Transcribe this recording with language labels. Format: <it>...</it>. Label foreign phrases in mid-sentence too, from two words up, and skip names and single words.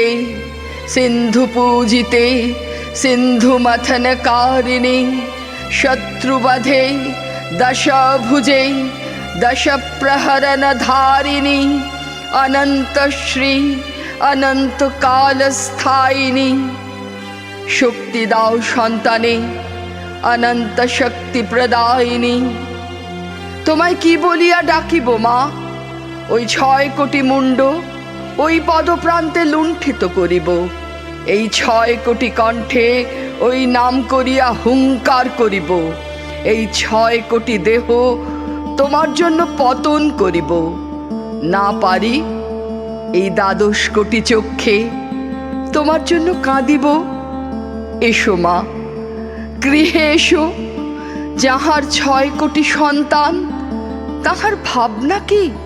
<bn>সিন্ধু পূজিতে সিন্ধু মথনকারিণী শত্রুবধে দশ ভুজে দশ প্রহরণ ধারিণী অনন্ত শ্রী অনন্ত কাল স্থায়িনী শক্তি দাও সন্তানে অনন্ত শক্তি প্রদায়িনী তোমায় কি বলিয়া ডাকিব মা ওই 6 কোটি মুন্ড ওই পদপ্রান্তে লুণ্ঠিত করিব এই 6 কোটি কণ্ঠে ওই নাম করিয়া হুঙ্কার করিব এই 6 কোটি দেহ তোমার জন্য পতন করিব না পারি এই 12 কোটি চক্ষে তোমার জন্য কাঁদিব এসো মা গৃহে এসো যাহার 6 কোটি সন্তান তাহার ভাবনা কি</bn>